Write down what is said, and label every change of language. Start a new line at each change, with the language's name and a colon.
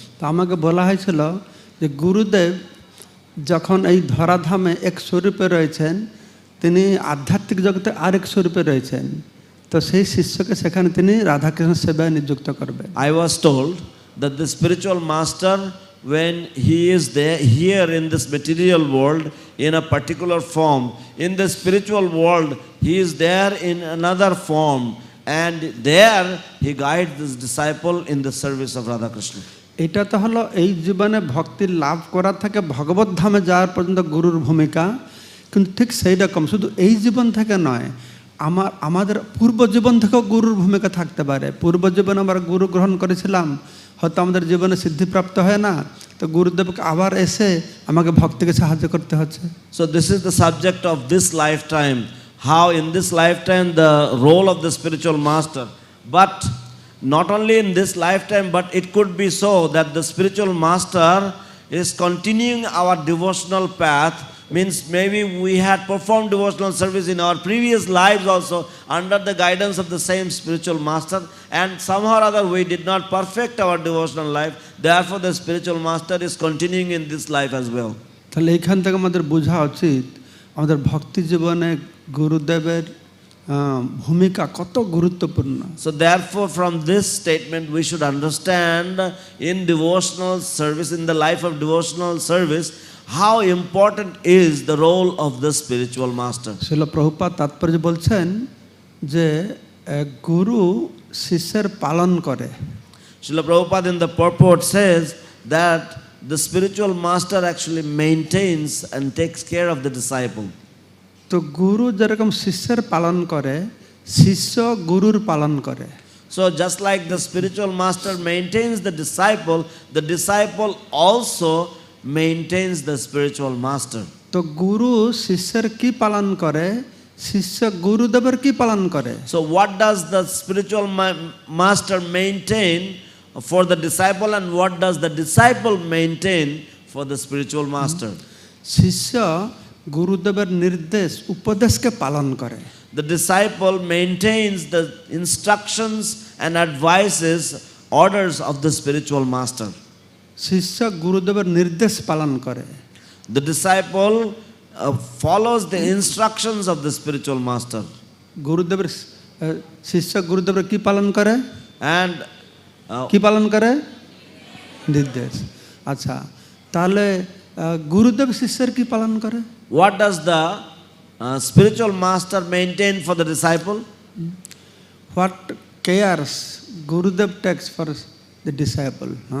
Bangla: তো আমাকে বলা হয়েছিল যে গুরুদেব যখন এই ধরাধামে এক স্বরূপে রয়েছেন, তিনি আধ্যাত্মিক জগতে আরেক স্বরূপে রয়েছেন, তো সেই শিষ্যকে সেখানে তিনি রাধাকৃষ্ণ সেবায় নিযুক্ত করবেন।
English: I was told that the spiritual master, when he is there here in this material world in a particular form, in the spiritual world he is there in another form, and there he guides this disciple in the service of Radha Krishna.
Bangla: এটা তো হলো এই জীবনে ভক্তি লাভ করা থেকে ভগবত ধামে যাওয়ার পর্যন্ত গুরুর ভূমিকা, কিন্তু ঠিক সেই রকম শুধু এই জীবন থেকে নয়, আমাদের পূর্ব জীবন থেকেও গুরুর ভূমিকা থাকতে পারে। পূর্ব জীবনে আমরা গুরু গ্রহণ করেছিলাম, হয়তো আমাদের জীবনে সিদ্ধিপ্রাপ্ত হয় না, তো গুরুদেবকে আবার এসে আমাকে ভক্তিকে সাহায্য করতে হচ্ছে।
English: So this is the subject of this lifetime, how in this lifetime the role of the spiritual master, but not only in this lifetime, but it could be so that the spiritual master is continuing our devotional path, means maybe we had performed devotional service in our previous lives also under the guidance of the same spiritual master, and somehow or other we did not perfect our devotional life, therefore the spiritual master is continuing in this life as well.
Bangla: তাহলে এইখান থেকে আমাদের বোঝা উচিত আমাদের ভক্তি জীবনে গুরুদেবের ভূমিকা কত গুরুত্বপূর্ণ।
English: So therefore from this statement we should understand in devotional service, in the life of devotional service, how important is the role of the spiritual master.
Bangla: শিল প্রভুপাদ তাৎপর্য বলছেন যে গুরু শিষ্যের পালন করে।
English: Srila Prabhupada in the purport says that the spiritual master actually maintains and takes care of the disciple.
Bangla: তো গুরু যেরকম শিষ্যের পালন করে, শিষ্য গুরুর পালন করে।
English: So just like the spiritual master maintains the disciple also maintains the spiritual master.
Bangla: তো গুরু শিষ্যের কি পালন করে, শিষ্য গুরুদেবের কি পালন করে?
English: So what does the spiritual master maintain for the disciple, and what does the disciple maintain for the spiritual master?
Bangla: শিষ্য গুরুদেবের নির্দেশ উপদেশকে পালন করে।
English: The disciple maintains the instructions and advices, orders of the spiritual master.
Bangla: শিষ্য গুরুদেবের নির্দেশ পালন করে।
English: The disciple follows the instructions of the spiritual master.
Bangla: গুরুদেবের শিষ্য গুরুদেবের কি পালন করে?
English: And
Bangla: কি পালন করে? নির্দেশ। আচ্ছা, তাহলে গুরুদেব শিষ্যের কি পালন করে?
English: What does the spiritual master maintain for the disciple? What cares Gurudev takes for the disciple?